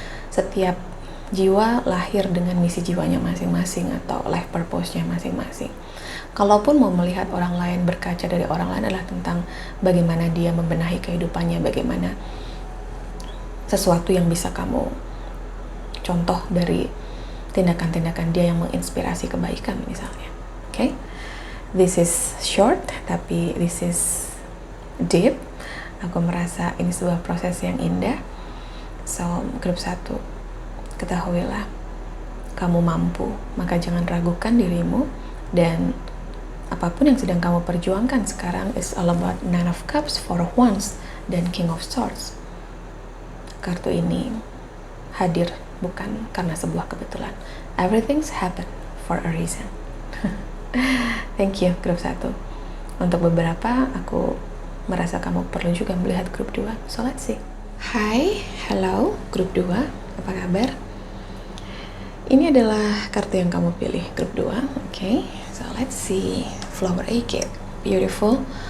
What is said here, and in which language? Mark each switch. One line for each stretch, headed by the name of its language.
Indonesian: Setiap jiwa lahir dengan misi jiwanya masing-masing atau life purpose-nya masing-masing. Kalaupun mau melihat orang lain, berkaca dari orang lain adalah tentang bagaimana dia membenahi kehidupannya, bagaimana sesuatu yang bisa kamu contoh dari tindakan-tindakan dia yang menginspirasi kebaikan misalnya. Oke?
English: This is short, tapi this is deep.
Indonesian: Aku merasa ini sebuah proses yang indah. So, grup 1, ketahuilah, kamu mampu, maka jangan ragukan dirimu, dan apapun yang sedang kamu perjuangkan sekarang
English: is all about
Indonesian: Nine of Cups, Four of Wands, dan King of Swords. Kartu ini hadir bukan karena sebuah kebetulan.
English: Everything's happen for a reason. Thank you, grup 1.
Indonesian: Untuk beberapa, aku merasa kamu perlu juga melihat grup 2.
English: So, let's see.
Indonesian: Hai, hello, grup 2. Apa kabar? Ini adalah kartu yang kamu pilih, grup 2.
English: Oke, so let's see. Flower Agate. Beautiful.